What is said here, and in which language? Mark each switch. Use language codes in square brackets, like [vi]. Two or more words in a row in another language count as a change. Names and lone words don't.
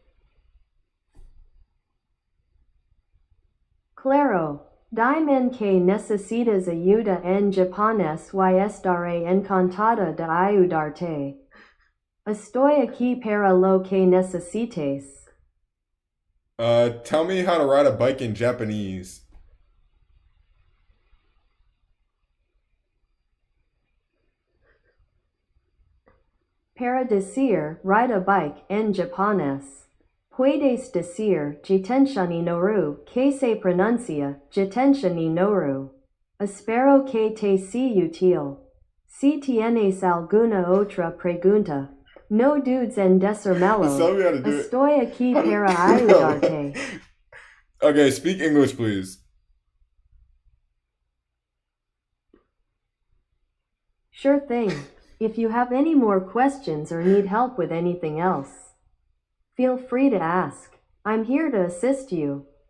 [es] Claro, dime que necesitas ayuda en japonés y estaré encantada de ayudarte. Estoy aquí para lo que necesites. [en] Tell me how to ride a bike in Japanese. [es] Para decir [en] ride a bike [es] en japonés. Puedes decir [ja] 自転車に乗る, [es] que se pronuncia [ja] 自転車に乗る. [es] Espero que te sea útil. Si tienes alguna otra pregunta, no dudes en decírmelo. [en] Tell me how to do it. [es] Estoy aquí para ayudarte. [en] Okay, speak English, please. Sure thing. If you have any more questions or need help with anything else, feel free to ask. I'm here to assist you.